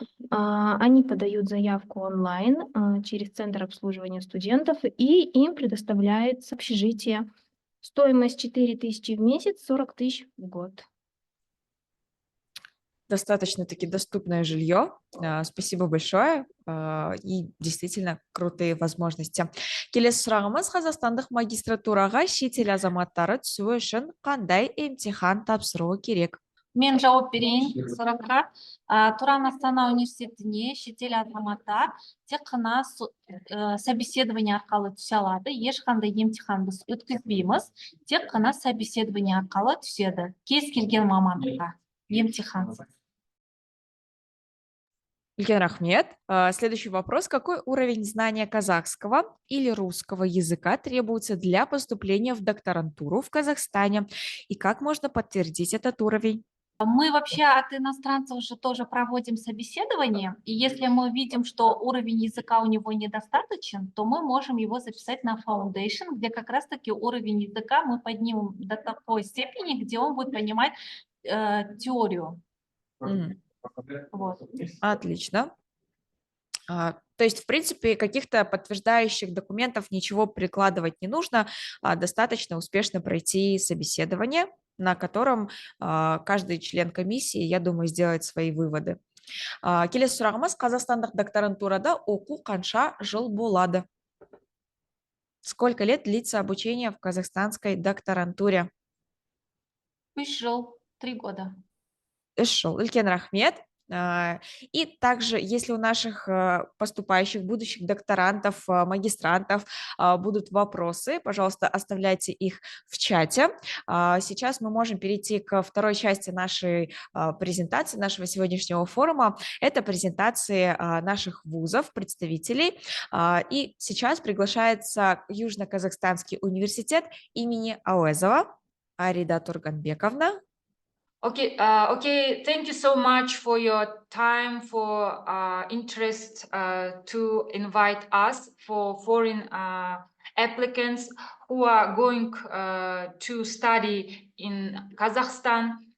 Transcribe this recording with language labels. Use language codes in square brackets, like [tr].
[ru] Они подают заявку онлайн через Центр обслуживания студентов, и им предоставляется общежитие. Стоимость 4000 в месяц, 40 000 в год. Достаточно-таки доступное жилье. Спасибо большое. И действительно крутые возможности. [kk] Келесі сұрағымыз: қазақстандық магистратураға шетел азаматтары түсуі үшін қандай емтихан тапсыруы керек? Мен жауап берейін сұраққа. Туран Астана университетіне шетел азаматтар тек қана собеседование арқылы түсе алады. Ешқандай емтихан біз өткізбейміз. Тек қана собеседование арқылы түседі. Кез келген мамандыққа емтихан. Илькен Рахмет. [ru] Следующий вопрос: какой уровень знания казахского или русского языка требуется для поступления в докторантуру в Казахстане? И как можно подтвердить этот уровень? Мы вообще от иностранцев уже тоже проводим собеседование, и если мы видим, что уровень языка у него недостаточен, то мы можем его записать на Foundation, где как раз-таки уровень языка мы поднимем до такой степени, где он будет понимать теорию. Вот. Отлично. То есть, в принципе, каких-то подтверждающих документов ничего прикладывать не нужно, достаточно успешно пройти собеседование, на котором каждый член комиссии, я думаю, сделает свои выводы. [kk] Келесі сұрағымыз: қазақстандық докторантурада оқу қанша жыл болады? [ru] Сколько лет длится обучение в казахстанской докторантуре? [kk] 3 жыл, [ru] 3 года. [kk] 3 жыл. Илькен Рахмет. [ru] И также, если у наших поступающих будущих докторантов, магистрантов будут вопросы, пожалуйста, оставляйте их в чате. Сейчас мы можем перейти к второй части нашей презентации, нашего сегодняшнего форума. Это презентации наших вузов, представителей. И сейчас приглашается Южно-Казахстанский университет имени Ауэзова Арида Турганбековна. [en] Okay, thank you so much for your time, for interest to invite us for foreign applicants who are going to study in Kazakhstan.